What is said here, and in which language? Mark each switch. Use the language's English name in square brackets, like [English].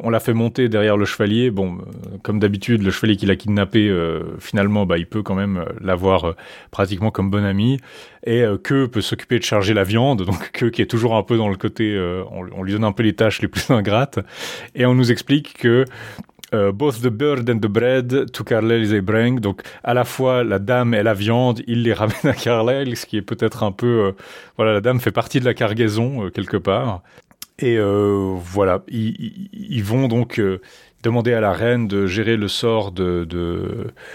[French] On la fait monter derrière le chevalier. Bon, comme d'habitude, le chevalier qui l'a kidnappé, finalement, bah, il peut quand même l'avoir pratiquement comme bon ami. Et Queu peut s'occuper de charger la viande. Donc Queu, qui est toujours un peu dans le côté... on lui donne un peu les tâches les plus ingrates. Et on nous explique que... [English] both the bird and the bread to Carlyle they bring. [French] Donc, à la fois la dame et la viande, il les ramène à Carlyle, ce qui est peut-être un peu. Voilà, la dame fait partie de la cargaison, quelque part. Et voilà, ils vont donc demander à la reine de gérer le sort de